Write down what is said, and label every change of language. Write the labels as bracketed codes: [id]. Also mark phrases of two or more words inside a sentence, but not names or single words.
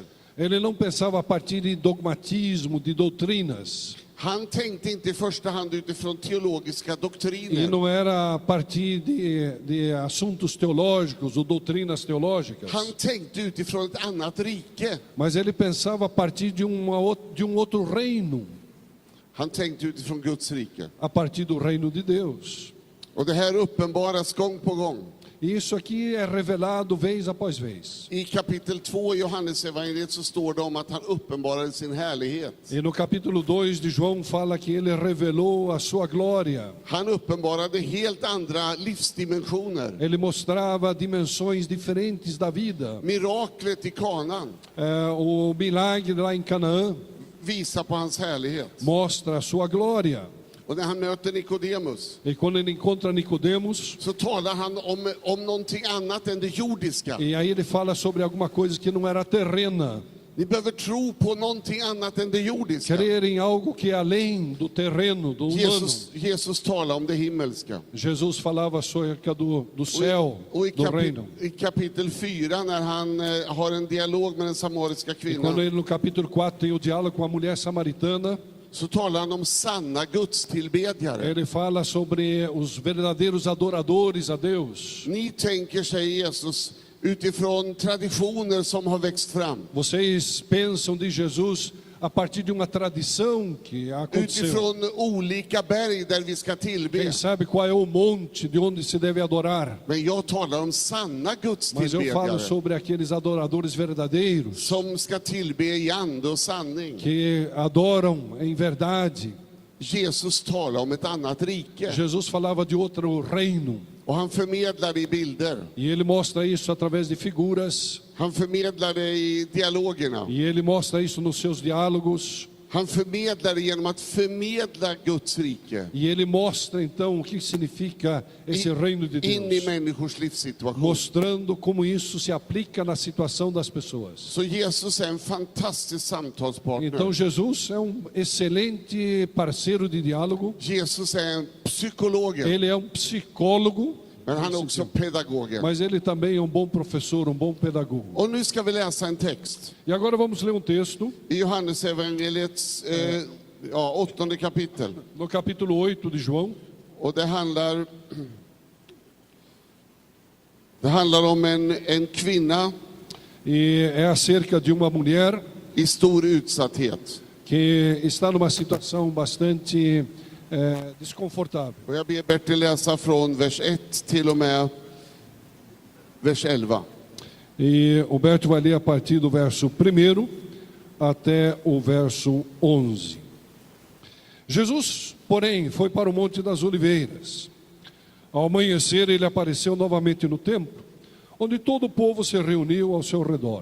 [pt] Ele não pensava a partir de dogmatismo, de doutrinas. [sv] Han tänkte inte i första hand utifrån teologiska [pt] E [sv] doktriner. [pt] não era a partir de assuntos teológicos ou doutrinas teológicas. [sv] Han tänkte utifrån ett annat rike. [pt] Mas ele pensava a partir de um outro reino, [sv] Han tänkte utifrån Guds rike. [pt] a partir do reino de Deus. [sv] Och det här uppenbaras gång på gång. [pt] E isso aqui é revelado vez após vez. [sv] I kapitel 2 i Johannesevangeliet så står det om att han uppenbarade sin härlighet. [pt] E no capítulo 2 de João fala que ele revelou a sua glória. [sv] Han uppenbarade helt andra livsdimensioner. [pt] Ele mostrava dimensões diferentes da vida. [sv] Miraklet i Kanaan [pt] O milagre lá em Canaã [sv] visar på hans härlighet. [pt] mostra a sua glória. [sv] Och när han möter Nikodemus [pt] E quando ele encontra Nicodemos, [sv] så talar han om någonting annat än det jordiska. [pt] e aí ele fala sobre alguma coisa que não era terrena. [sv] Ni behöver tro på någonting annat än det jordiska. [pt] Crer em algo que é além do terreno, do humano. [sv] Jesus talar om det himmelska. [pt] Jesus falava acerca do céu, [sv] Och [pt] do reino. [sv] i kapitel 4 när han har en dialog med den samariska [pt] E quando [sv] kvinnan [pt] ele no capítulo 4 tem o diálogo com a mulher samaritana, [sv] så talar han om sanna gudstillbedjare. [pt] ele fala sobre os verdadeiros adoradores a Deus. [sv] Ni tänker, säger Jesus, utifrån traditioner som har växt fram. [pt] Vocês pensam de Jesus a partir de uma tradição que aconteceu. [sv] Utifrån olika berg där vi ska tillbe. [pt] Quem sabe qual é o monte de onde se deve adorar. [sv] Men jag talar om sanna [pt] Mas eu falo [sv] gudstillbedjare [pt] sobre aqueles adoradores verdadeiros [sv] som ska tillbe i ande och sanning. [pt] que adoram em verdade. [sv] Jesus talar om ett annat rike [pt] Jesus falava de outro reino. [sv] och han förmedlar det i bilder. [pt] E ele mostra isso através de figuras. [sv] Han förmedlar det i dialogerna. [pt] E ele mostra isso nos seus diálogos. [sv] Han förmedlar det genom att förmedla Guds rike [pt] E ele mostra então o que significa esse reino de [sv] in i [pt] Deus, [sv] människors livssituation. [pt] mostrando como isso se aplica na situação das pessoas. [sv] Så Jesus är en fantastisk samtalspartner. [pt] Então Jesus é excelente parceiro de diálogo. [sv] Jesus är en psykolog, [pt] Ele é psicólogo, [sv] men han är också pedagog. [pt] mas ele também é bom professor, bom pedagogo. [sv] Och nu ska vi läsa en text [pt] E agora vamos ler um texto [sv] i Johannesevangeliets ja, 8:e kapitel. [pt] no capítulo 8 de João. [sv] Och det handlar om en kvinna [pt] E é acerca de uma mulher [sv] i stor utsatthet. [pt] que está numa situação bastante desconfortável. [sv] Och jag ber Bertil läsa från vers 1 till och med vers 11. [pt] E o Berto vai ler a partir do verso 1 até o verso 11. Jesus, porém, foi para o Monte das Oliveiras. Ao amanhecer, ele apareceu novamente no templo, onde todo o povo se reuniu ao seu redor.